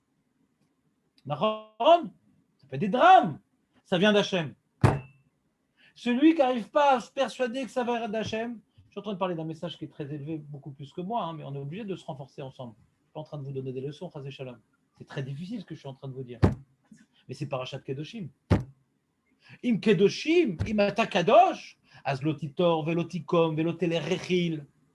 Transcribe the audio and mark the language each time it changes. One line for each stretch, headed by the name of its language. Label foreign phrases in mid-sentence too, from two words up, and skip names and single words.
French: Ça fait des drames. Ça vient d'Hachem. Celui qui n'arrive pas à se persuader que ça vient d'Hachem, je suis en train de parler d'un message qui est très élevé, beaucoup plus que moi, hein, mais on est obligé de se renforcer ensemble. Je ne suis pas en train de vous donner des leçons,
Hebrew: חזה שלום.
French: C'est très difficile ce que je suis en train de vous dire. Mais c'est Parashat Kedoshim.
Hebrew: אם קדושים, אם אתה קדוש, אז לא תטור ולא תקום ולא תלרכיל.